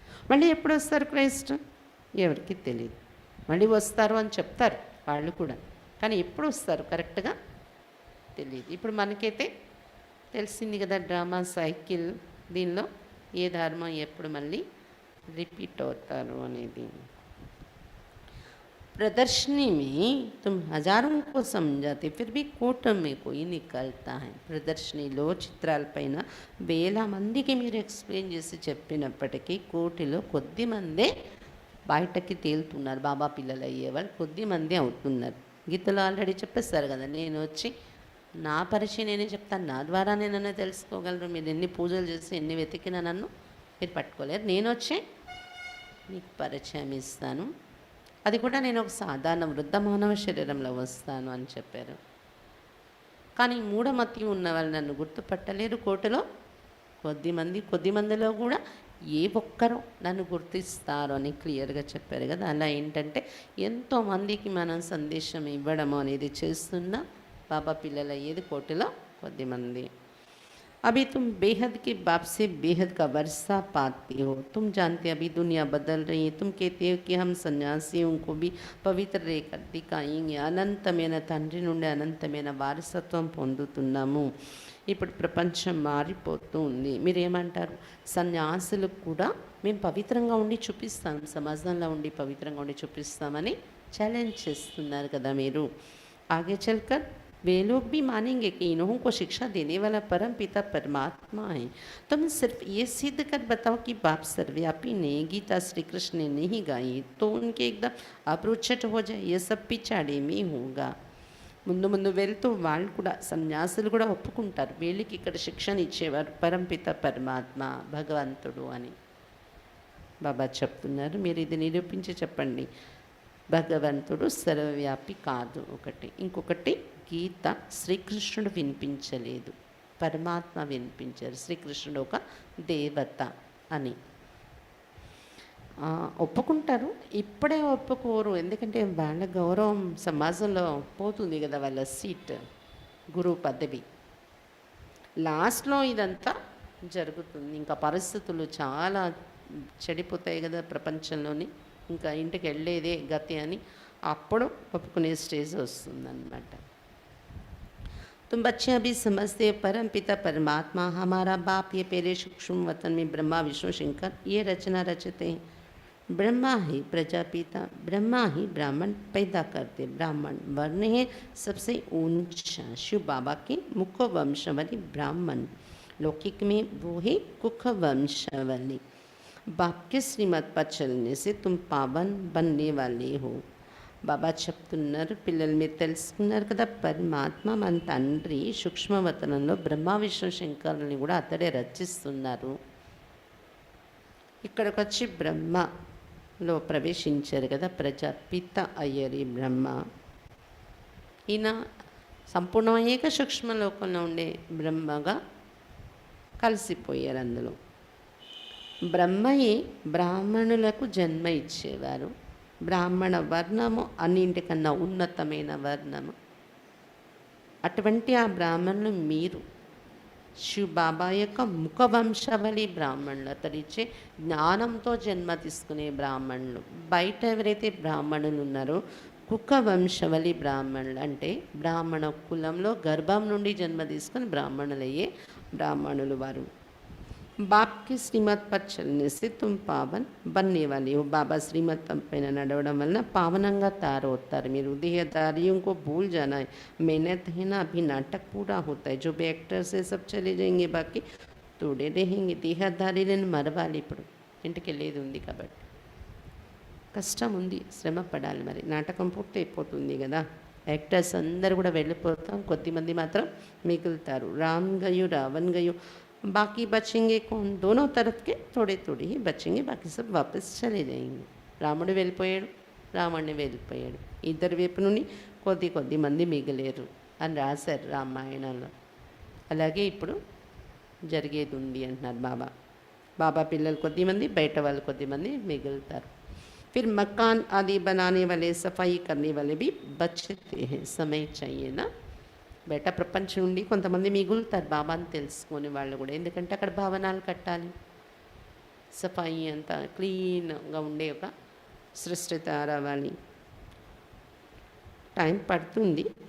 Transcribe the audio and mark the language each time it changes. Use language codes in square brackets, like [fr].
[te] మళ్ళీ ఎప్పుడు వస్తారు క్రైస్ట్ ఎవరికి తెలియదు. మళ్ళీ వస్తారు అని చెప్తారు వాళ్ళు కూడా, కానీ ఎప్పుడు వస్తారు కరెక్ట్గా తెలియదు. ఇప్పుడు మనకైతే తెలిసింది కదా డ్రామా సైకిల్, దీనిలో ఏ ధర్మం ఎప్పుడు మళ్ళీ రిపీట్ అవుతారు అనేది. [hi] प्रदर्शनी में तुम हजारों को समझाते फिर भी कोट में कोई निकलता है. [te] ప్రదర్శనీలో చిత్రాలపైన వేల మందికి మీరు ఎక్స్ప్లెయిన్ చేసి చెప్పినప్పటికీ కోటిలో కొద్ది మందే బయటకి తేలుతున్నారు. బాబా పిల్లలు అయ్యేవాళ్ళు కొద్ది మంది అవుతున్నారు. గీతలో ఆల్రెడీ చెప్పేస్తారు కదా, నేను వచ్చి నా పరిచయం నేనే చెప్తాను, నా ద్వారా నేనన్నా తెలుసుకోగలరు. మీరు ఎన్ని పూజలు చేసి ఎన్ని వెతికినా నన్ను మీరు పట్టుకోలేరు. నేను వచ్చి మీకు పరిచయం ఇస్తాను, అది కూడా నేను ఒక సాధారణ వృద్ధ మానవ శరీరంలో వస్తాను అని చెప్పారు. కానీ మూఢమతి ఉన్న వాళ్ళు నన్ను గుర్తుపట్టలేరు. కోటలో కొద్ది మందిలో కూడా ఏ ఒక్కరో నన్ను గుర్తిస్తారు అని క్లియర్గా చెప్పారు కదా. అలా ఏంటంటే ఎంతోమందికి మనం సందేశం ఇవ్వడము అనేది చేస్తున్నా బాబా పిల్లలు అయ్యేది కోటిలో కొద్దిమంది. [hi] अभी तुम बेहद के बाप से बेहद का वर्षा पाते हो। तुम जानते अभी दुनिया बदल रही है। तुम कहते हो कि हम సన్యాసిयों को भी పవిత్ర రేఖ దికాయింగ్ [te] అనంతమైన తండ్రి నుండి అనంతమైన వారసత్వం పొందుతున్నాము. ఇప్పుడు ప్రపంచం మారిపోతూ ఉంది. మీరేమంటారు? సన్యాసులకు కూడా మేము పవిత్రంగా ఉండి చూపిస్తాం, సమాజంలో ఉండి పవిత్రంగా ఉండి చూపిస్తామని ఛాలెంజ్ చేస్తున్నారు కదా మీరు. [hi] आगे चलकर वे लोग भी मानेंगे कि इन्हों को शिक्षा देने वाला परम पिता परमात्मा है. तुम सिर्फ ये सिद्ध कर बताओ कि बाप सर्वव्यापी ने गीता श्री कृष्ण ने नहीं गाई तो उनके एकदम अप्रोचट हो जाए. ये सब पिछाड़े में होगा. [te] ముందు ముందు వెళ్తూ వాళ్ళు కూడా సన్యాసులు కూడా ఒప్పుకుంటారు వీళ్ళకి ఇక్కడ శిక్షణ ఇచ్చేవారు పరంపిత పరమాత్మ భగవంతుడు అని బాబా చెప్తున్నారు. మీరు ఇది నిరూపించి చెప్పండి. భగవంతుడు సర్వవ్యాపి కాదు ఒకటి. ఇంకొకటి గీత శ్రీకృష్ణుడు వినిపించలేదు, పరమాత్మ వినిపించారు. శ్రీకృష్ణుడు ఒక దేవత అని ఒప్పుకుంటారు. ఇప్పుడే ఒప్పుకోరు, ఎందుకంటే వాళ్ళ గౌరవం సమాజంలో పోతుంది కదా, వాళ్ళ సీట్ గురువు పదవి. లాస్ట్లో ఇదంతా జరుగుతుంది. ఇంకా పరిస్థితులు చాలా చెడిపోతాయి కదా ప్రపంచంలోని. ఇంకా ఇంటికి వెళ్ళేదే గతి అని అప్పుడు ఒప్పుకునే స్టేజ్ వస్తుందన్నమాట. [hi] तुम बच्चे अभी समझते परम पिता परमात्मा हमारा बाप ये पहले सूक्ष्म वतन में ब्रह्मा विष्णु शंकर ये रचना रचते हैं. ब्रह्मा ही प्रजापिता, ब्रह्मा ही ब्राह्मण पैदा करते. ब्राह्मण वर्ण है सबसे ऊंचा. शिव बाबा के मुख वंशावली ब्राह्मण, लौकिक में वो है कुख वंशावली. बाप के श्रीमत पर चलने से तुम पावन बनने वाले हो. [te] బాబా చెప్తున్నారు, పిల్లలు మీరు తెలుసుకున్నారు కదా, పరమాత్మ మన తండ్రి సూక్ష్మవతనంలో బ్రహ్మ విష్ణు శంకరుల్ని కూడా అతడే రచిస్తున్నారు. ఇక్కడికి వచ్చి బ్రహ్మలో ప్రవేశించారు కదా, ప్రజాపిత అయ్యారు ఈ బ్రహ్మ. ఈయన సంపూర్ణమయ్యాక సూక్ష్మలోకంలో ఉండే బ్రహ్మగా కలిసిపోయారు. అందులో బ్రహ్మయే బ్రాహ్మణులకు జన్మ ఇచ్చేవారు. బ్రాహ్మణ వర్ణము అన్నింటికన్నా ఉన్నతమైన వర్ణము. అటువంటి ఆ బ్రాహ్మణులు మీరు శివ బాబా యొక్క ముఖ వంశావళి బ్రాహ్మణులు, అతడిచ్చే జ్ఞానంతో జన్మ తీసుకునే బ్రాహ్మణులు. బయట ఎవరైతే బ్రాహ్మణులు ఉన్నారో కుక్క వంశవళి బ్రాహ్మణులు అంటే బ్రాహ్మణ కులంలో గర్భం నుండి జన్మ తీసుకుని బ్రాహ్మణులయ్యే బ్రాహ్మణులు వారు. [hi] बाप की श्रीमत पर चलने से तुम पावन बनने वाले हो. [te] बाबा श्रीमत పైన నడవడం వలన పావనంగా తయారవుతారు మీరు. [hi] देहधारियों को भूल जाना है, मेहनत है ना. अभी नाटक पूरा होता है, जो भी एक्टर्स है सब चले जाएंगे, बाकी तोड़े रहेंगे. [te] దేహధారీలను మరవాలి. ఇప్పుడు ఇంటికి వెళ్ళేది ఉంది కాబట్టి కష్టం ఉంది, శ్రమ పడాలి. మరి నాటకం పూర్తి అయిపోతుంది కదా, యాక్టర్స్ అందరు కూడా వెళ్ళిపోతాం, కొద్దిమంది మాత్రం మిగులుతారు. [hi] రామ్ గయు రావణ్ గయు, बाकी बचेंगे कौन? दोनों तरफ के थोड़े थोड़े ही बचेंगे, बाकी सब वापस चले जाएंगे. [te] రాముడు వెళ్ళిపోయాడు, రావణుడు వెళ్ళిపోయాడు. ఇద్దరు వైపు నుండి కొద్ది కొద్ది మంది మిగిలేరు అని రాశారు రామాయణంలో. అలాగే ఇప్పుడు జరిగేది ఉంది అంటున్నారు బాబా. బాబా పిల్లలు కొద్దిమంది, బయట వాళ్ళు కొద్దిమంది మిగులుతారు. [hi] फिर मकान आदि बनाने वाले, सफाई करने वाले भी बचते हैं. समय चाहिए ना. [te] బయట ప్రపంచం నుండి కొంతమంది మిగులుతారు బాబాని తెలుసుకునే వాళ్ళు కూడా, ఎందుకంటే అక్కడ భవనాలు కట్టాలి, సఫాయి అంతా క్లీన్గా ఉండే ఒక సృష్టి తయారవ్వాలి, టైం పడుతుంది.